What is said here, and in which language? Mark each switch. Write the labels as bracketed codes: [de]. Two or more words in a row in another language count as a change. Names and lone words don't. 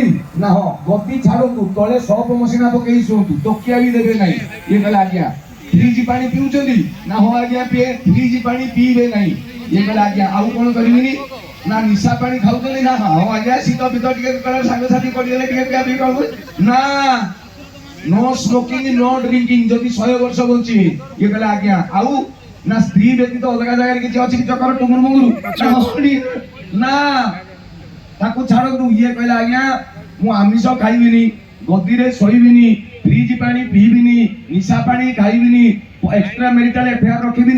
[or] ନା ହଁ ଗଦି ଛାଡ଼ନ୍ତୁ, ତଳେ ସପ ମସିନା ପକେଇ ଶୁଅନ୍ତୁ, ତକିଆ ବି ଦେବେ ନାହିଁ। ଇଏ କହିଲେ ଆଜ୍ଞା। ଫ୍ରିଜ ପାଣି ପିଉଛନ୍ତି? ନା ହଁ ଆଜ୍ଞା ପିଏ। ଫ୍ରିଜ ପାଣି ପିଇବେ ନାହିଁ। ଇଏ କହିଲେ ଆଜ୍ଞା। ଆଉ କ'ଣ କରିବିନି? ନା ନିଶା ପାଣି ଖାଉଛନ୍ତି? ନା ହଁ ଆଜ୍ଞା ଶୀତ ଫୀତ ଟିକେ ସାଙ୍ଗସାଥି ପଡ଼ିଗଲେ ଟିକେ ପିଆ ପିଇ କରନ୍ତୁ। ନା [en] no smoking no drinking [or] ଯଦି 100 ବର୍ଷ ବଞ୍ଚିବେ। ଇଏ କହିଲେ ଆଜ୍ଞା। ଆଉ ନା ସ୍ତ୍ରୀ ବ୍ୟତୀତ ଅଲଗା ଜାଗାରେ କିଛି ଅଛି କି ଚକ୍କର ଟୁଙ୍ଗୁରୁ ମୁଙ୍ଗୁରୁ? ନା ତାକୁ ଛାଡ଼ନ୍ତୁ। ଇଏ କହିଲେ ଆଜ୍ଞା ମୁଁ ଆମିଷ ଖାଇବିନି, ଗଦିରେ ଶୋଇବିନି, ଫ୍ରିଜ ପାଣି ପିଇବିନି, ନିଶା ପାଣି ଖାଇବିନି, [en] extra marital affair [or] ରଖିବିନି।